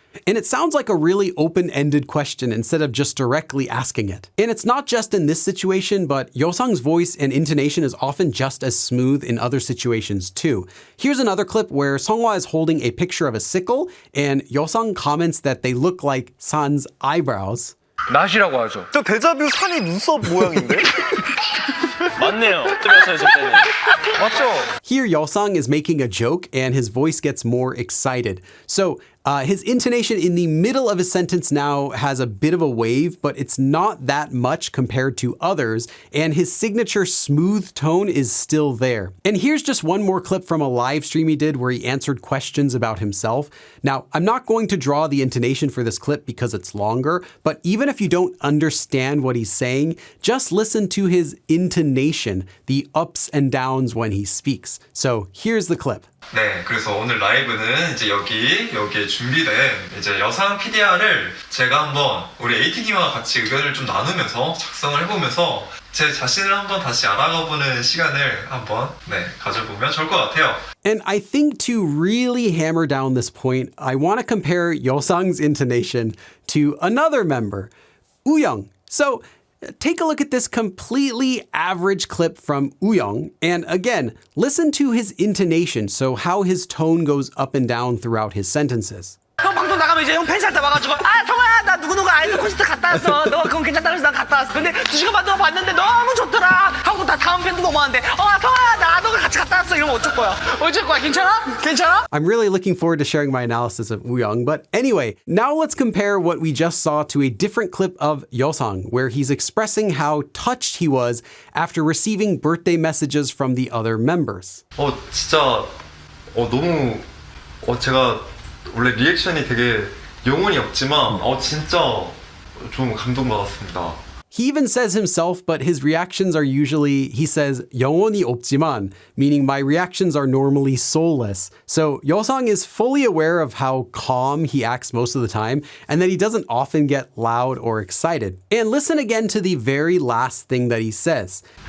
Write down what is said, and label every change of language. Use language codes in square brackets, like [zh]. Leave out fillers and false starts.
[en] And it sounds like a really open-ended question instead of just directly asking it. And it's not just in this situation, but Yeosang's voice and intonation is often just as smooth in other situations too. Here's another clip where Seonghwa is holding a picture of a sickle, and Yeosang comments that they look like San's eyebrows. [ko] 낫이라고 하죠. 저 데자뷰 산이 눈썹 모양인데? 맞네요. 틀렸어요, 저 때는. 맞죠? [en] Here, Yeosang is making a joke, and his voice gets more excited. So his intonation in the middle of his sentence now has a bit of a wave, but it's not that much compared to others, and his signature smooth tone is still there. And here's just one more clip from a live stream he did where he answered questions about himself. Now, I'm not going to draw the intonation for this clip because it's longer, but even if you don't understand what he's saying, just listen to his intonation, the ups and downs when he speaks. So here's the clip. [ko] 네, 그래서 오늘 라이브는 이제 여기에 준비된 이제 여상 PDR을 제가 한번 우리 AT님과 같이 의견을 좀 나누면서 작성을 해보면서 제 자신을 한번 다시 알아가보는 시간을 한번 가져보면 좋을 것 같아요. [en] And I think to really hammer down this point, I want to compare Yeosang's intonation to another member, Woo-young. So take a look at this completely average clip from Woo-young, and again, listen to his intonation, so how his tone goes up and down throughout his sentences. [ko] 형 방송 나가면 이제 형 팬사한테 와가지고 아 성아야 나 누구누구 아이돌 콘서트 갔다 왔어 너 그건 괜찮다 그래서 난 갔다 왔어 근데 2시간 반 동안 봤는데 너무 좋더라 하고 다 다음 팬도 너무 많은데 성아야 나도 같이 갔다 왔어 이러면 어쩔 거야 괜찮아? [en] I'm really looking forward to sharing my analysis of Woo-young, but anyway, now let's compare what we just saw to a different clip of Yeosang, where he's expressing how touched he was after receiving birthday messages from the other members. [ko] 진짜 너무 제가 원래 리액션이 되게 영혼이 없지만 진짜 좀 감동받았습니다. [en] He even says himself, but his reactions are usually, he says, [ko] 영혼이 없지만, [en] meaning my reactions are normally soulless. So Yeosang is fully aware of how calm he acts most of the time, and that he doesn't often get loud or excited. And listen again to the very last thing that he says.